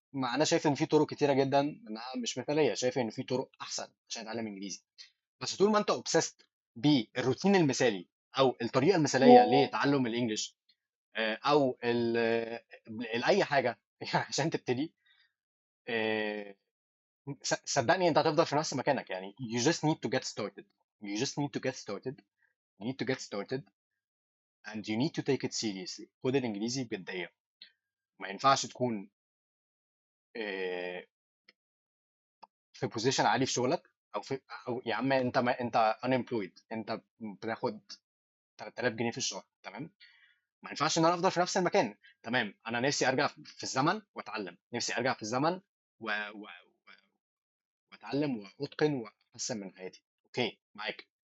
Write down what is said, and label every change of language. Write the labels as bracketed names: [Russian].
[Arabic] ما انا شايف ان في طرق كتيرة جدا انها مش مثالية، شايف ان في طرق احسن عشان اتعلم انجليزي. بس طول ما انت اوبسيست بالروتين المثالي، او الطريقه المثاليه لتعلم الانجليش، او اي حاجه يعني عشان تبتدي، آه، صدقني انت هتفضل في نفس مكانك. [English] يعني you just need to get started. you just need to get started. you need to get started and you need to take it seriously. [Arabic] خد الانجليزي بجديه. ما ينفعش تكون آه، في بوزيشن عالي في شغلك، او في، او يا عم انت، ما انت unemployed، انت بتاخد 3000 جنيه في الشهر، تمام. ما ينفعش ان انا افضل في نفس المكان. تمام، انا نفسي ارجع في الزمن واتعلم، نفسي ارجع في الزمن واتعلم واتقن واحسن من حياتي. اوكي، معاك.